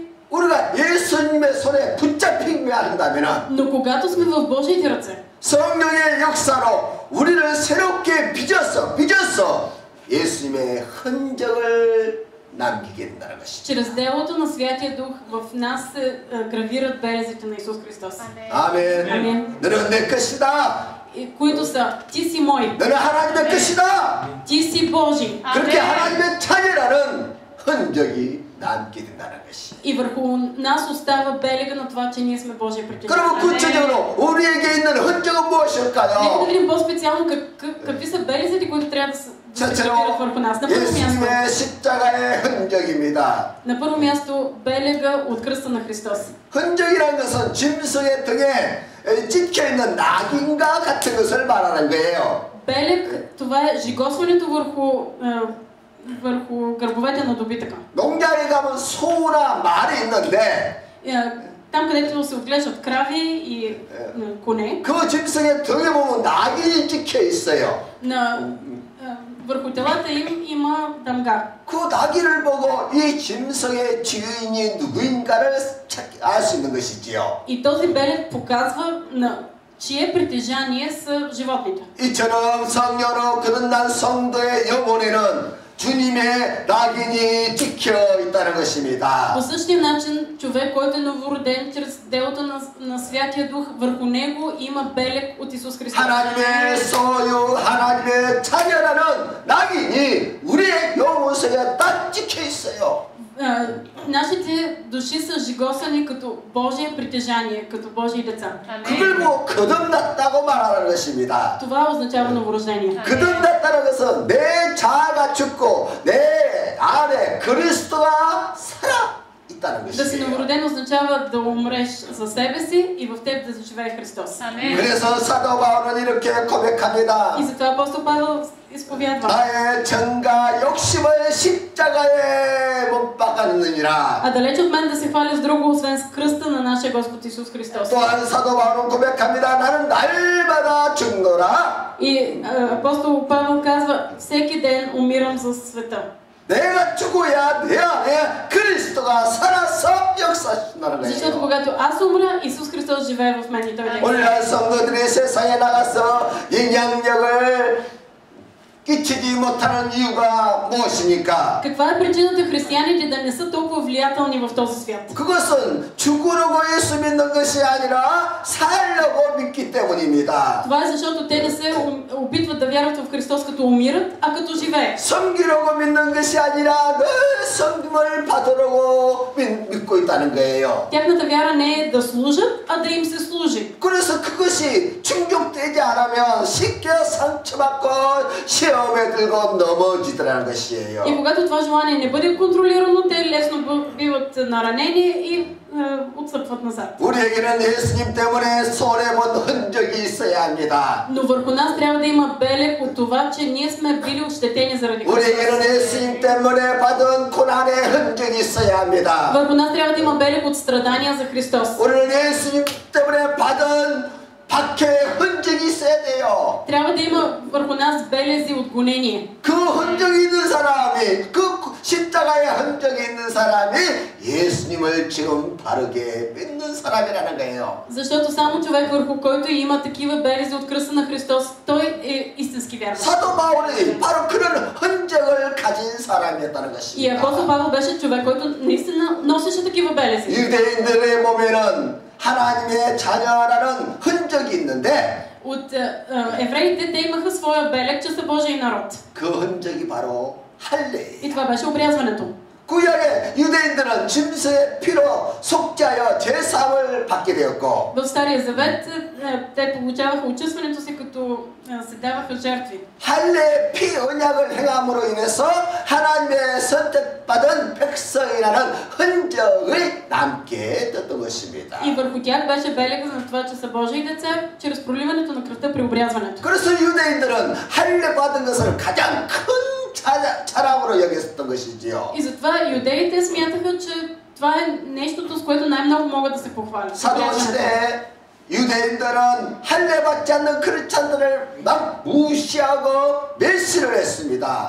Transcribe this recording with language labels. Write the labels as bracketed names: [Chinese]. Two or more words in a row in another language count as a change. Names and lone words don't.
[Korean] 우리가 예수님의 손에 붙잡히게 한다면은 [Bulgarian] Но когато сме в Божиите ръце, [Korean] 성령의 역사로 우리를 새롭게 빚어서 예수님의 흔적을 남기게 된다는 것이죠. [Bulgarian] чрез делото на Святия Дух в нас се гравират белезите на Исус Христос. [Korean] 아멘. 아멘. 너는 내 것이다. [Bulgarian] които са ти си мой, [Korean] 너는 하나님의 것이다. [Bulgarian] ти си Божий. [Korean] 그렇게 하나님의 자녀라는 흔적이 남게 된다는 것이. [Bulgarian] И върху нас остава белега на това, че ние сме Божия притежател. [Korean] 그럼 구체적으로 우리에게 있는 흔적은 [Bulgarian] Нека да [Korean] 무엇일까요? [Bulgarian] видим по-специално какви са белезите, които трябва да се гравират върху нас. На първо място, [Korean] 예수님의 십자가의 흔적입니다. [Bulgarian] на първо място белега от кръста на Христос. [Korean] 흔적이라는 것은 짐승의 등에 찍혀 있는 낙인과 같은 것을 말하는 거예요. [Bulgarian] Белег, това е жигосването върху гърбовете на добитъка. [Korean] 농장에 가면 소나 말이 있는데 [Bulgarian] Там, където се отглеждат крави и коне, [Korean] 그 짐승의 등에 보면 낙인이 찍혀 있어요. [Bulgarian] върху телата им има дамга. [Korean] 그 낙인을 보고 이 짐승의 주인이 누구인가를 알 수 있는 것이지요. [Bulgarian] И този белег показва на чие притежание са животните. [Korean] 이처럼 성녀로 거듭난 성도의 영혼에는 주님의 낙인이 찍혀 있다는 것입니다. [Bulgarian] По същия начин, човек, който е новороден чрез делото на Святия Дух, върху него има белег от Исус Христос. [Korean] 하나님의 소유, 하나님의 자녀라는 낙인이 우리의 영혼 속에 딱 찍혀 있어요. [Bulgarian] Нашите души са жигосани като Божие притежание, като Божии деца. [Korean] 그걸 보고 거듭났다고 말하는 것입니다. [Bulgarian] Това означава новорождение. [Korean] 거듭났다는 것은 내 자아가 죽고 내 안에 그리스도가 살아 있다는 [Bulgarian] Да си [Korean] 것이에요. [Bulgarian] новороден означава да умреш за себе си и в теб да заживее Христос. [Korean] 그래서 사도 바울은 이렇게 고백합니다. [Bulgarian] И затова апостол Павел изповядва. [Korean] 나의 정가 욕심을 십자가에 못 박았느니라. [Bulgarian] А далеч от мен да се хваля с друго, освен с кръста на нашия Господ Исус Христос. [Korean] 또한 사도 바울은 고백합니다. 나는 날마다 죽노라. [Bulgarian] И апостол Павел казва, всеки ден умирам за света. [Korean] 내가 죽어야 내 안에 그리스도가 살아서 역사하신다는 [Bulgarian] Защото [Korean] 거예요. [Bulgarian] когато аз умра, Исус Христос живее в мен и Той действа. [Korean] 오늘날 성도들이 세상에 나가서 영향력을 끼치지 못하는 이유가 무엇입니까? [Bulgarian] Каква е причината християните да не са толкова влиятелни в този свят? [Korean] 그것은 죽으려고 예수 믿는 것이 아니라 살려고 믿기 때문입니다. [Bulgarian] Това е защото те не се опитват да вярват в Христос като умират, а като живеят. [Korean] 섬기려고 믿는 것이 아니라 늘 섬김을 받으려고 믿고 있다는 거예요. [Bulgarian] Тяхната вяра не е да служат, а да им се служи. [Korean] 그래서 그것이 충족되지 않으면 쉽게 상처받고 시험에 들고 넘어지더라는 것이에요. [Bulgarian] И когато това желание не бъде контролирано, те лесно биват наранени и отстъпват назад. [Korean] 우리에게는 예수님 때문에 손해본 흔적이 있어야 합니다. [Bulgarian] Но върху нас трябва да има белег от това, че ние сме били ощетени заради Христос. [Korean] 우리에게는 예수님 때문에 받은 고난의 흔적이 있어야 합니다. [Bulgarian] Върху нас трябва да има белег от страдания за Христос. [Korean] 우리는 예수님 때문에 받은 박해의 흔적이 있어야 돼요. [Bulgarian] Трябва да има върху нас белези от гонение. [Korean] 그 흔적이 있는 사람이, 그 십자가의 흔적이 있는 사람이 예수님을 지금 바르게 믿는 사람이라는 거예요. [Bulgarian] Защото само човек, върху който има такива белези от кръста на Христос, той е истински вярващ. [Korean] 사도 바울이 바로 그런 흔적을 가진 사람이었다는 [Bulgarian] И [Korean] 것입니다. [Bulgarian] апостол Павел беше човек, който наистина носеше такива белези. [Korean] 유대인들의 몸에는 하나님의 자녀라는 흔적이 있는데 [Bulgarian] От евреите те имаха своя белег, че са Божий народ. [Korean] 그 흔적이 바로 할례예요. [Bulgarian] И това беше обрязването. [Korean] 구약의 유대인들은 짐승의 피로 속죄하여 제사함을 받게 되었고 [Bulgarian] В Стария завет те получаваха очистването си, като се даваха жертви. [Korean] 할례의 피 언약을 행함으로 인해서 하나님의 선택받은 백성이라는 흔적을 남게 됐던 것입니다. [Bulgarian] И върху тях беше белега на това, че са Божии деца, чрез проливането на кръвта при обрязването. [Korean] 그래서 유대인들은 할례 받은 것을 가장 큰 자랑으로 여겼던 것이지요. [Bulgarian] И затова юдеите смятаха, че това е нещото, с което най-много могат да се похвалят. [Korean] 사도시대에 유대인들은 할례 받지 않는 크리스찬들을 막 무시하고 멸시를 했습니다.